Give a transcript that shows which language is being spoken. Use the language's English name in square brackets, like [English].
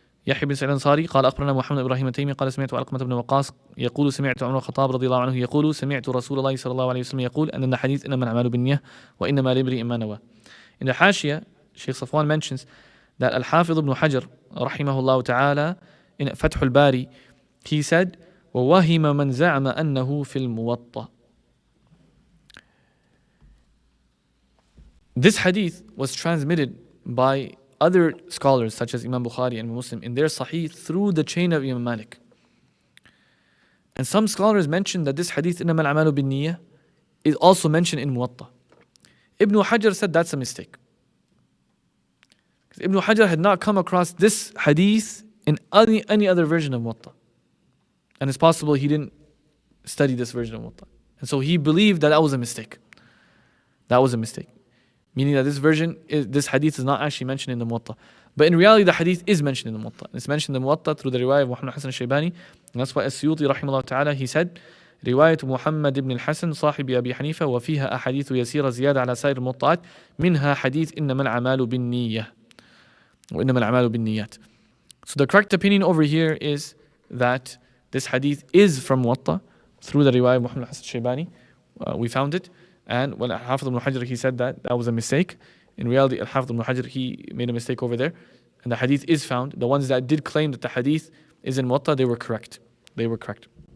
[Arabic] يحيى بن سعيد الأنصاري قال أخبرنا محمد إبراهيم التيمي قال سمعت علقمة بن وقاص يقول سمعت عمر الخطاب رضي الله عنه يقول سمعت رسول الله صلى الله عليه وسلم يقول أن الحديث إنما الأعمال بالنية وإنما لامرئ ما نوى. [English] In the Hashia, Shaykh Safwan mentions that Al-Hafidh ibn Hajar rahimahullah ta'ala in Fath al-Bari, he said [Arabic] وَوَهِمَ مَنْ زَعَمَ أَنَّهُ فِي الْمُوَطَّةِ. [English] This hadith was transmitted by other scholars such as Imam Bukhari and Muslim in their Sahih through the chain of Imam Malik. And some scholars mention that this hadith [Arabic] إِنَّمَا الْأَعْمَالُ بِالنِّيَّةِ [English] is also mentioned in Muwaṭṭa. Ibn Hajar said that's a mistake. Because Ibn Hajar had not come across this hadith in any other version of Muwaṭṭa. And it's possible he didn't study this version of Muwaṭṭa. And so he believed that was a mistake. That was a mistake. Meaning that this hadith is not actually mentioned in the Muwaṭṭa. But in reality, the hadith is mentioned in the Muwaṭṭa. It's mentioned in the Muwaṭṭa through the riwayah of Muhammad al-Hasan al-Shaybani. And that's why As-Suyuti rahimahullah ta'ala, he said, [Arabic] رواية محمد بن الحسن صاحب أبي حنيفة وفيها أحاديث يسيرة زيادة على سائر الموطئات منها حديث إنما الأعمال بالنية وإنما الأعمال بالنيات. [English] So the correct opinion over here is that this hadith is from Muwaṭṭa through the riwayah of Muhammad al-Hasan al-Shaybani. We found it. And when Al-Hafidh ibn Hajar, he said that was a mistake. In reality, Al-Hafidh ibn Hajar, he made a mistake over there. And the hadith is found. The ones that did claim that the hadith is in Muwaṭṭa, they were correct. They were correct.